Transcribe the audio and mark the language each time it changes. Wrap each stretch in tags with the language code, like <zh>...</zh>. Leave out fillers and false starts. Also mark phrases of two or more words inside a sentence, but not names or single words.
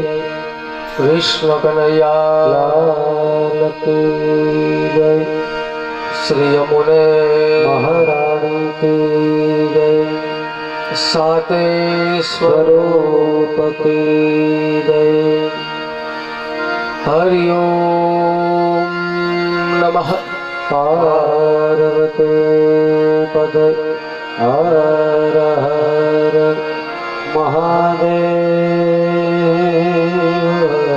<hi>विष्णु कन्हैया लाल की जय। श्री यमुने महारानी की जय। साते स्वरूप की जय। हरि ओम नमः पार्वती पदे हर हर महादेव।</hi>